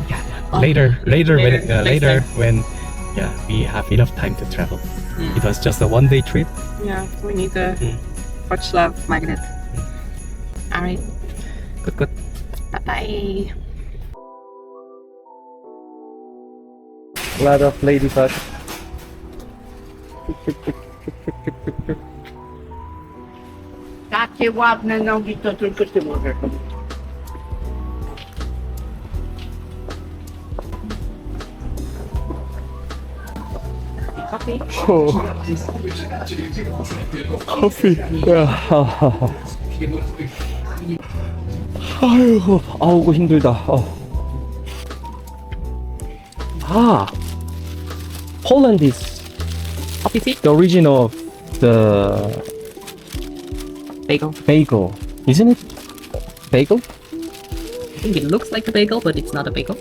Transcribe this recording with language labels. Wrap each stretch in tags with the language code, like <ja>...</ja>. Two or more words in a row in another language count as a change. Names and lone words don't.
<en>Yeah, later when we have enough time to travel. It was just a 1 day trip. Yeah, we need a Wrocław magnet. Alright, Good. bye bye. A lot of ladybugs.</en> <pl>Takie ładne nogi, to tylko ty możesz.</pl> <ko>커피. 아이고, 아우고 힘들다.</ko> <en>Poland is the origin of the Bagel. isn't it? Bagel? I think it looks like a bagel, but it's not a bagel.</en>